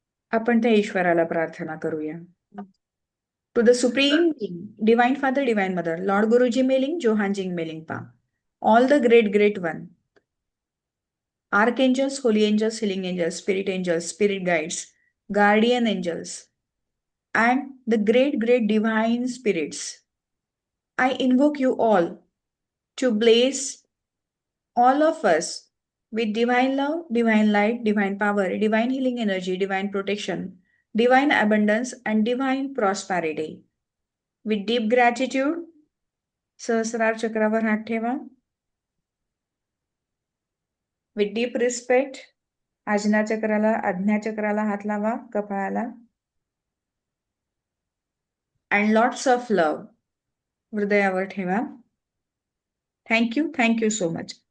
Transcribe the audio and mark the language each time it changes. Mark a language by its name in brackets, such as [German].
[Marathi] आपण त्या ईश्वराला प्रार्थना करूया. [English] To the supreme divine father, divine mother, lord Guruji Meling, Johanjing Meling Pa, all the great great one, archangels, holy angels, healing angels, spirit guides, guardian angels, and the great great divine spirits. I invoke you all to bless all of us with divine love, divine light, divine power, divine healing energy, divine protection, divine abundance, and divine prosperity. With deep gratitude, [Marathi] सहस्रार चक्रावर हात ठेवा. [English] with deep respect, [Marathi] आज्ञा चक्राला हात लावा, कपाळाला. [English] and lots of love [Marathi] हृदयावर ठेवा. [English] Thank you so much.